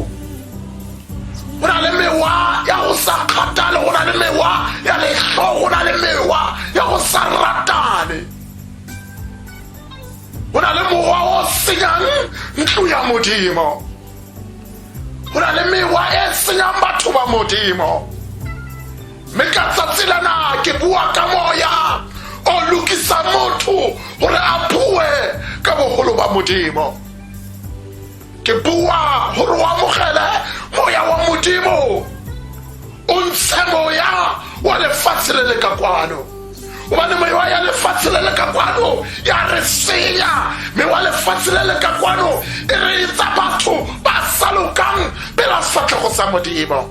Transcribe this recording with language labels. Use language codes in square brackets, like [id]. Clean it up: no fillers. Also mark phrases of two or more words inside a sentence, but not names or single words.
[tn] Go na le mewa ya go sa kgathale, go na le mewa ya letlhogo, go na le mewa ya go sa ratane, go na le mowa o senyang ntlo ya modimo, go na le mewa e senyang batho ba modimo. Mme ka tsatsi lena ke bua ka moya o lokisa motho gore a bue ka bogolo ba modimo. Ke bua gore o amogele moya wa modimo, o ntshe moya wa lefatshe le le ka kwano, gobane moya ya lefatshe le le ka kwano ya re senya, mme wa lefatshe le le ka kwano e re etsa batho ba sa lokang pela sefatlhego sa modimo.